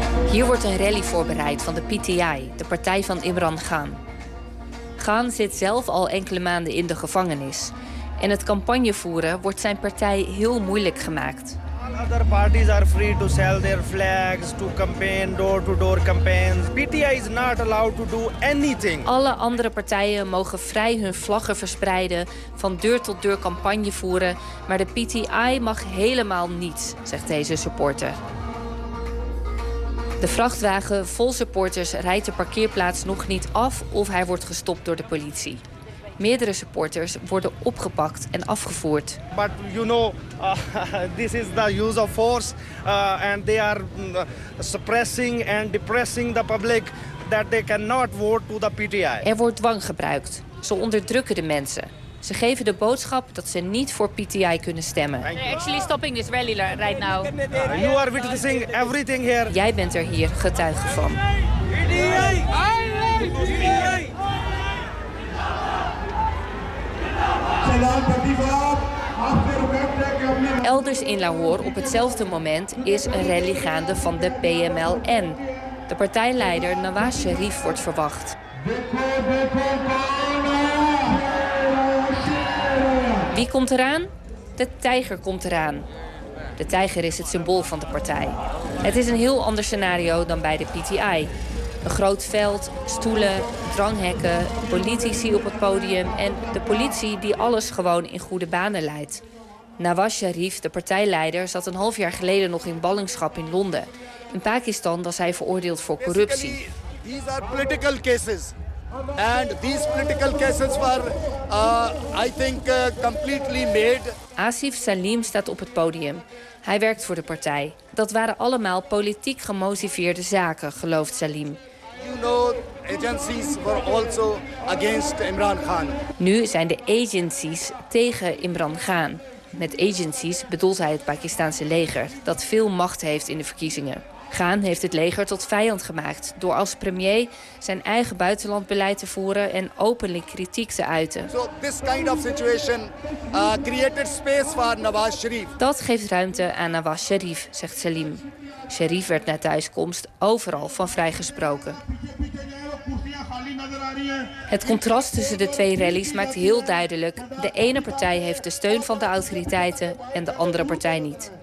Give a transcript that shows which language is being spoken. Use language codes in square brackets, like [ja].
[nl] Hier wordt een rally voorbereid van de PTI, de partij van Imran Khan. Khan zit zelf al enkele maanden in de gevangenis. En het campagnevoeren wordt zijn partij heel moeilijk gemaakt. [en] All other parties are free to sell their flags, to campaign, door-to-door campaigns. PTI is not allowed to do anything. [nl] Alle andere partijen mogen vrij hun vlaggen verspreiden, van deur-tot-deur campagne voeren. Maar de PTI mag helemaal niets, zegt deze supporter. De vrachtwagen vol supporters rijdt de parkeerplaats nog niet af of hij wordt gestopt door de politie. Meerdere supporters worden opgepakt en afgevoerd. [en] But you know, this is the use of force and they are suppressing and depressing the public that they cannot vote to the PTI. [nl] Er wordt dwang gebruikt. Ze onderdrukken de mensen. Ze geven de boodschap dat ze niet voor PTI kunnen stemmen. [en] They're actually stopping this rally right now. You are witnessing everything here. [nl] Jij bent er hier getuige van. Elders in Lahore op hetzelfde moment is een rally gaande van de PMLN. De partijleider Nawaz Sharif wordt verwacht. Wie komt eraan? De tijger komt eraan. De tijger is het symbool van de partij. Het is een heel ander scenario dan bij de PTI. Een groot veld, stoelen, dranghekken, politici op het podium en de politie die alles gewoon in goede banen leidt. Nawaz Sharif, de partijleider, zat een half jaar geleden nog in ballingschap in Londen. In Pakistan was hij veroordeeld voor corruptie. [en] These are political cases. And these political cases were, completely made. [nl] Asif Salim staat op het podium. Hij werkt voor de partij. Dat waren allemaal politiek gemotiveerde zaken, gelooft Salim. [en] You know, agencies were also against Imran Khan. [nl] Nu zijn de agencies tegen Imran Khan. Met agencies bedoelt hij het Pakistanse leger, dat veel macht heeft in de verkiezingen. Khan heeft het leger tot vijand gemaakt door als premier zijn eigen buitenlandbeleid te voeren en openlijk kritiek te uiten. [en] So this kind of situation created space for Nawaz Sharif. [nl] Dat geeft ruimte aan Nawaz Sharif, zegt Salim. Sharif werd na thuiskomst overal van vrijgesproken. Het contrast tussen de twee rallies maakt heel duidelijk. De ene partij heeft de steun van de autoriteiten en de andere partij niet.